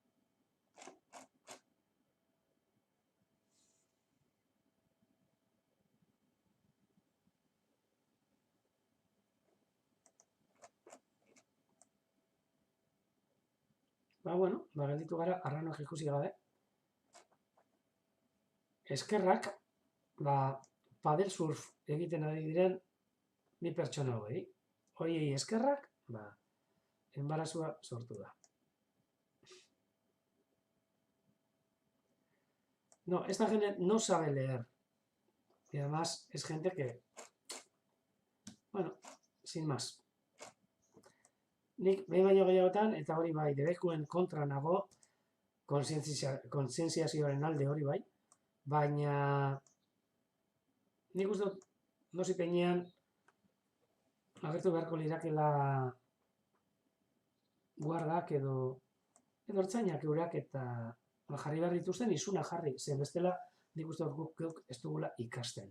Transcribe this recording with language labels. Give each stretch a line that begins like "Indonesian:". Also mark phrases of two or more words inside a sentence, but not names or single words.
Basque: Bueno, gelditu gara arranoak ikusi gabe. Eskerrak, padel surf egiten ari diren bi pertsona hori. Horiei eskerrak, enbarazua sortu da.
Spanish: No, esta gente no sabe leer. Y además es gente que, bueno, sin más.
Basque: Nik behin baino gehiagotan, eta hori bai, debekuen kontra nago, kontzientziazioaren alde hori bai, baina nik uste dut nozi peinean agertu beharko lirakela guardak edo ertzainak eurak eta jarri behar dituzten izuna jarri, zen bestela nik uste dut guk ez dugula ikasten.